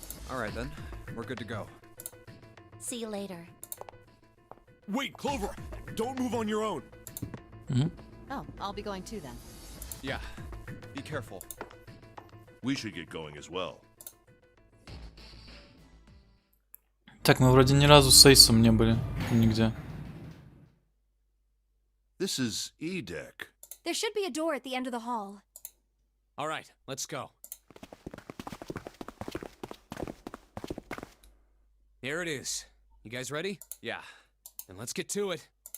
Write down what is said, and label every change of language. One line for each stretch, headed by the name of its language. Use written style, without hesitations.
English: Alright then, we're good to go. See you later. Wait, Clover! Don't move on your own! Oh, I'll be going too then. Yeah, be careful. We should get going as well.
Russian: Так, мы вроде ни разу с Эйсом не были нигде.
English: This is E-Deck. There should be a door at the end of the hall. All right, let's go. Here it is. You guys ready? Yeah. Then let's get to it.